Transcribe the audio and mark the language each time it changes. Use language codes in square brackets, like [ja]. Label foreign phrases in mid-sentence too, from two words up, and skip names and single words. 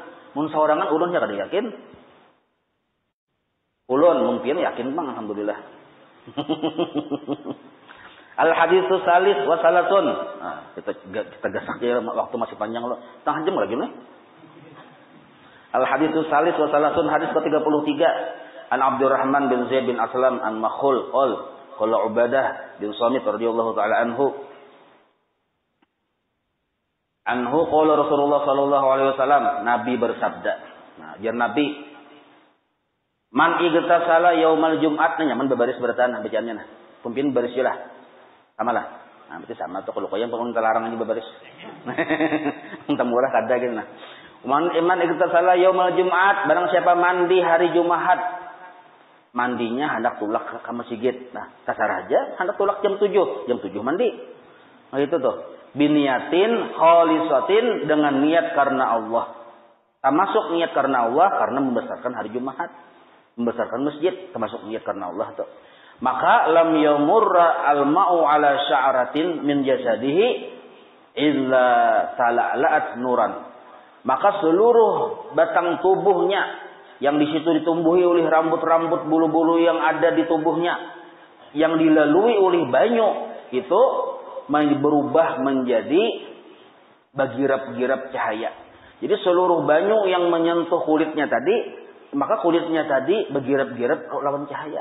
[bjn] Mun saorangan ulun ya kada yakin. Ulun mungkin yakin bang, alhamdulillah. [ar] الحديث الثالث والثلاثون. [bjn] Nah, kita gasak ya waktu masih panjang loh. [id] Setengah jam lagi nih. [ar] الحديث الثالث والثلاثون, [id] hadis ke-33. [ar] عن عبد الرحمن بن زيد بن أسلم عن مكحول قال عبادة بن الصامت رضي الله تعالى عنه. عنه قال رسول الله صلى الله عليه وسلم, [id] Nabi bersabda. [bjn] Nah, jar Nabi, [ar] من اغتسل يوم الجمعة, [bjn] nyaman berbaris bertahan bacaannya nah. Pumpin baris lah. Samalah. Nah, berarti sama tuh kalau koyang pun terlarang ini berbaris. Entah murah kada gitu nah. [ar] من اغتسل يوم الجمعة, [id] barang siapa mandi hari Jumat, mandinya hendak tulak ke masjid. [bjn] Nah, kasar aja hendak tulak jam 7. Jam 7 mandi. Nah, itu tuh. [ar] بنية خالصة, [id] dengan niat karena Allah. Termasuk niat karena Allah karena membesarkan hari Jumat. Membesarkan masjid termasuk niat karena Allah tuh. [ar] Maka لم يمر الماء على شعرة من جسده إلا تلألأت نورا. [id] Maka seluruh batang tubuhnya yang di situ ditumbuhi oleh rambut-rambut bulu-bulu yang ada di tubuhnya, yang dilalui oleh banyu, itu berubah menjadi bergirap-girap cahaya. [bjn] Jadi seluruh banyu yang menyentuh kulitnya tadi, maka kulitnya tadi bergirap-girap lawan cahaya.